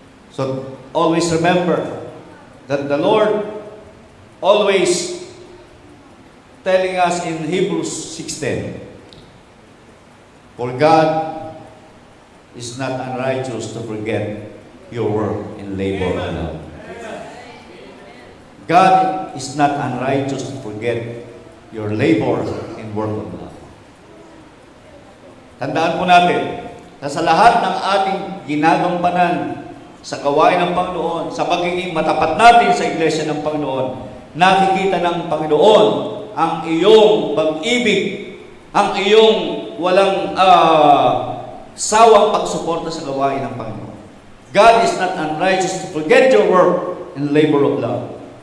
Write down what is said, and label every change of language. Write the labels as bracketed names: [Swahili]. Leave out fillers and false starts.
[English] So, always remember that the Lord always telling us in Hebrews 6:10, for God is not unrighteous to forget your work and labor of love. God is not unrighteous to forget your labor and work of love. [Filipino] Tandaan po natin na sa lahat ng ating ginagampanan sa gawain ng Panginoon, sa pagiging matapat natin sa iglesia ng Panginoon, nakikita ng Panginoon ang iyong pag-ibig, ang iyong walang sawang pagsuporta sa gawain ng Panginoon. [English] God is not unrighteous to forget your work and labor of love.